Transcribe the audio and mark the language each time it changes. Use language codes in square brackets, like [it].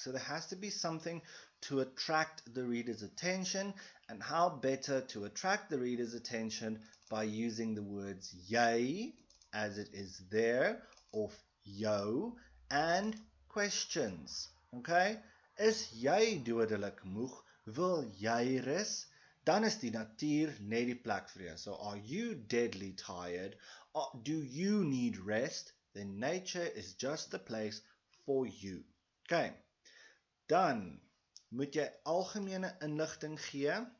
[en] So there has to be something to attract the reader's attention, and how better to attract the reader's attention by using the words jy, as it is there, of jou, and questions. [af] Okay? Is jy dodelik moeg? Wil jy rus? Dan is die natuur net die plek vir jou. [en] So are you deadly tired? Or do you need rest? Then nature is just the place for you. Okay. [af] Dan moet jy algemene inligting gee.